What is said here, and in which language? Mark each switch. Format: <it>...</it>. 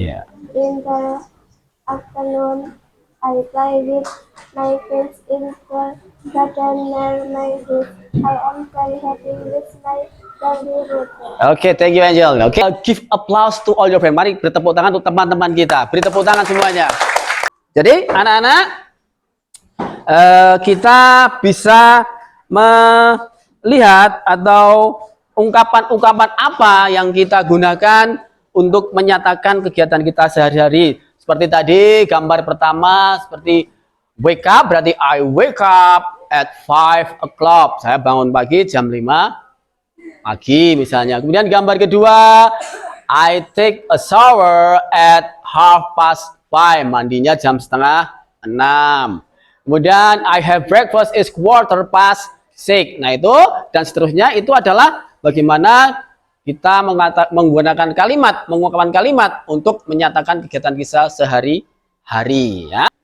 <en>Yeah. In the afternoon, I play with my friends in the garden near my house. I am very happy with my daily routine. Okay, thank you Angel. Okay, give applause to all your friends.</en> <id>Mari beri tepuk tangan untuk teman-teman kita. Beri tepuk tangan semuanya. Jadi anak-anak, kita bisa melihat atau ungkapan-ungkapan apa yang kita gunakan untuk menyatakan kegiatan kita sehari-hari. Seperti tadi gambar pertama seperti wake up, berarti</id> <en>I wake up at 5 o'clock.</en> <id>Saya bangun pagi jam 5 pagi misalnya. Kemudian gambar kedua,</id> <en>I take a shower at 5:30.</en> <id>Mandinya jam 5:30.</id> <en>Kemudian I have breakfast is 6:15.</en> <id>Nah itu dan seterusnya itu adalah bagaimana kita menggunakan mengungkapkan kalimat untuk menyatakan kegiatan kita sehari-hari ya.</id>